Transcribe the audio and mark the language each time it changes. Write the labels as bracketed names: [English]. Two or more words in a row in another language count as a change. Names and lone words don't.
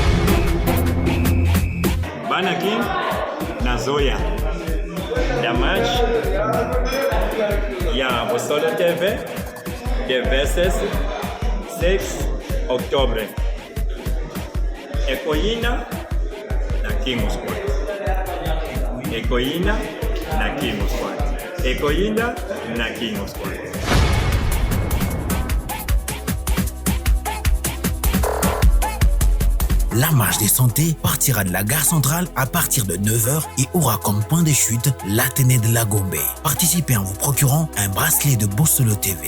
[Lingala] Bana King na Zoya [French] la marche [Lingala] ya Bosolo TV [French] le 26 octobre [Lingala] Ekoina na King Squad Ekoina na King Squad Ekoina na King Squad. [French] La marche des santé partira de la gare centrale à partir de 9h et aura comme point de chute l'Athénée de la Gombe. Participez en vous procurant un bracelet de Bosolo TV.